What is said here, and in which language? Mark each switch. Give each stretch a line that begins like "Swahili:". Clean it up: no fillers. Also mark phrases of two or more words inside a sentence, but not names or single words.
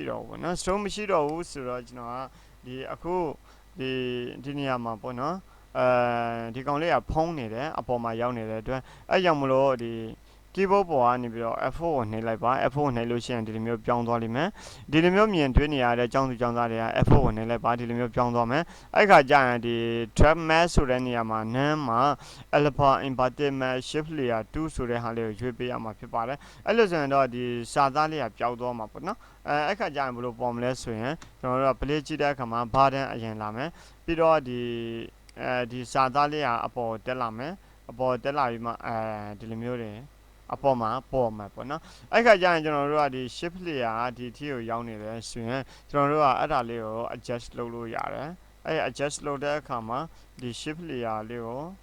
Burmese: တော့ဘူးပေါ့နော် stroke မရှိတော့ဘူးဆိုတော့ကျွန်တော်ကဒီအခုဒီနေရာမှာပေါ့နော်ဒီကောင်လေးကဖုံးနေတယ်အပေါ်မှာရောက်နေတဲ့အတွက်အဲ့ကြောင့်မလို့ဒီ keyboard ပေါ်ကနေပြီးတော့ F4 ကိုနှိပ်လိုက်ပါ F4 ကိုနှိပ်လို့ရှိရင်ဒီလိုမျိုးပြောင်းသွား လိမ့်မယ်ဒီလိုမျိုးမြင်တွေ့နေရတဲ့ကျောင်းသူကျောင်းသားတွေက F4 ကိုနှိပ်လိုက်ပါဒီလိုမျိုးပြောင်းသွားမယ်အဲ့ခါကျရင်ဒီ
English: trap mask
Burmese: ဆိုတဲ့နေရာမှာနန်းမှာ
English: alpha inverted mask shift layer
Burmese: 2 ဆိုတဲ့ဟာလေးကိုရွေးပေးရမှာဖြစ်ပါတယ်အဲ့လိုဆိုရင်တော့ဒီစာသားလေးကပျောက်သွားမှာပေါ့နော်အဲ့ခါကျရင်ဘယ်လိုပေါ်မလဲဆိုရင်ကျွန်တော်တို့က play ကြည့်တဲ့အခါမှာဘာတန်းအရင်လာမယ်ပြီးတော့ဒီစာသားလေးကအပေါ်တက်လာမယ်အပေါ်တက်လာပြီးမှဒီလိုမျိုးတွေအပေါ်မှာပေါ်မှာပေါ့နော်အဲ့ခါကျရင်ကျွန်တော်တို့ကဒီ
English: shift layer
Burmese: ကဒီထီကိုရောက်နေတယ်ဆိုရင်ကျွန်တော်တို့ကအဲ့ဒါလေးကို adjust လုပ်လို့ရတယ်အဲ့ adjust လုပ်တဲ့အခါမှာဒီ
English: shift layer
Burmese: လေးကို